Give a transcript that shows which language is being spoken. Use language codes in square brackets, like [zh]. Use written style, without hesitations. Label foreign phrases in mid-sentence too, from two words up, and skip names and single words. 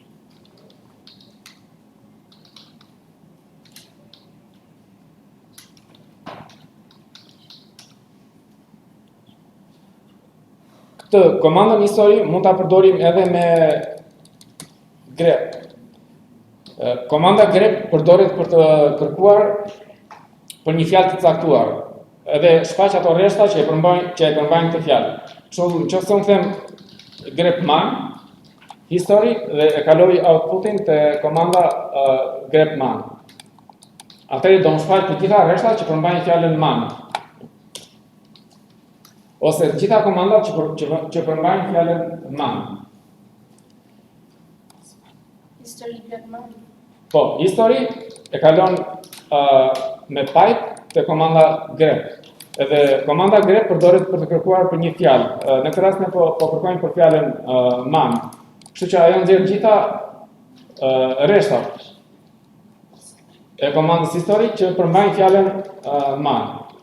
[sq] Këtë komandën history mund ta përdorim edhe me grep. Komanda grep përdoret për të kërkuar për një fjalë të caktuar. edhe shfaq ato rreshta që e përmbajnë këtë fjalë. Kështu nëse unë them grep man history dhe e kaloj outputin te komanda grep man. Atëherë do të shfaq të gjitha rreshtat që përmbajnë fjalën man. Ose të gjitha komandat që përmbajnë fjalën man. History grep man. Po, history e kalon me pipe te komanda grep. Edhe komanda grep përdoret për të kërkuar për një fjalë. Në këtë rast ne po kërkojmë për fjalën man. Kështu që ajo nxjerr gjitha rreshtat e komandës history që përmbajnë fjalën man.